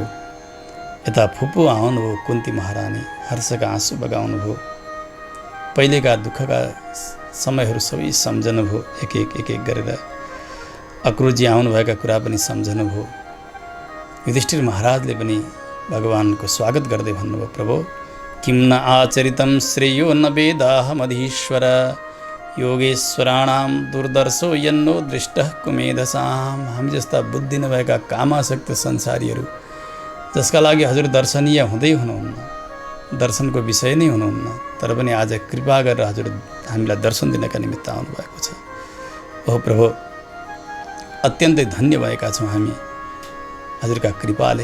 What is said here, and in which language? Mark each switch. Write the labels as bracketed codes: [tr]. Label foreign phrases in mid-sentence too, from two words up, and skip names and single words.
[ne] यता फुपू आउनुभयो, कुन्ती महारानी हर्षका आँसु बगाउनुभयो, पहिलेका दुःखका समयहरू सबै सम्झनुभयो, एक एक गरेर अक्रुजी आउनुभएका कुरा पनि सम्झनुभयो। युधिष्ठिर महाराजले पनि भगवानको स्वागत गर्दै भन्नुभयो, प्रभु [sa] किं न आचरितं श्रेयो न वेदाहमधीश्वर योगेश्वराणां दुर्दर्शो यन्नो दृष्टः कुमेधसाम्। [ne] हामी जस्ता बुद्धि नभएका कामासक्त संसारीहरू जसका लागि हजुर दर्शनीय हुँदै हुनुहुन्न, दर्शनको विषय नै हुनुहुन्न, तर पनि आज कृपा गरेर हजुर हामीलाई दर्शन दिनका निमित्त आउनुभएको छ। ओह प्रभु, अत्यन्तै धन्य भएका छौँ हामी हजुरका कृपाले।